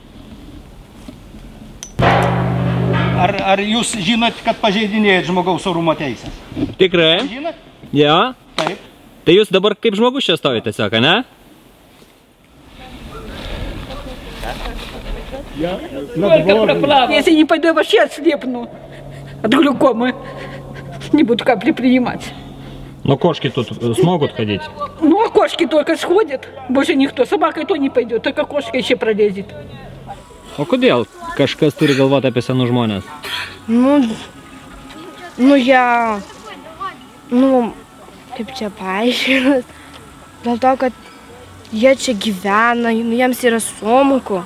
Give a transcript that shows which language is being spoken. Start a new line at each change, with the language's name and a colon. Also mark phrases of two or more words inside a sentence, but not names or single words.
Lithuanian: Ar jūs žinot, kad pažeidinėjat žmogaus orumo teisės? Tikrai? Žinot? Ja. Taip. Tai jūs dabar kaip žmogus čia stovite tiesiog, ne?
Russian: Сколько проплавал. Если не пойду, я вообще ослепну от глюкомы. Не буду капли принимать. Но кошки тут смогут ходить? Ну, а кошки только сходят. Больше никто. Собака и то не пойдет, только кошка еще пролезет.
Lithuanian: O kodėl kažkas turi galvoti apie senus žmonės? Kaip čia paaiškinus, dėl to, kad jie čia gyvena, jiems yra sunku.